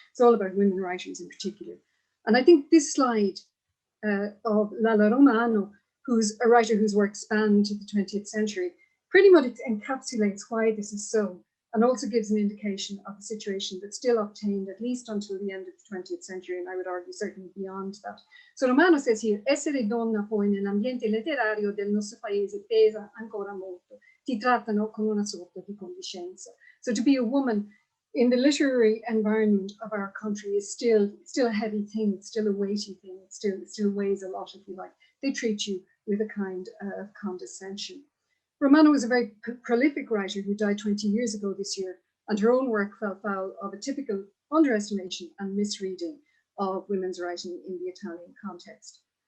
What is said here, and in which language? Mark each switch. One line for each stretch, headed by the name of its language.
English: It's all about women writers in particular. And I think this slide of Lala Romano, who's a writer whose work spanned to the 20th century, pretty much encapsulates why this is so, and also gives an indication of a situation that still obtained at least until the end of the 20th century, and I would argue certainly beyond that.
Italian: So Romano says here, essere donna poi nell'ambiente letterario del nostro paese pesa ancora molto, ti trattano con una sorta di condiscenza.
English: So to be a woman in the literary environment of our country is still a heavy thing, it's still a weighty thing, it still weighs a lot, if you like. They treat you with a kind of condescension. Romano was a very prolific writer who died 20 years ago this year, and her own work fell foul of a typical underestimation and misreading of women's writing in the Italian context.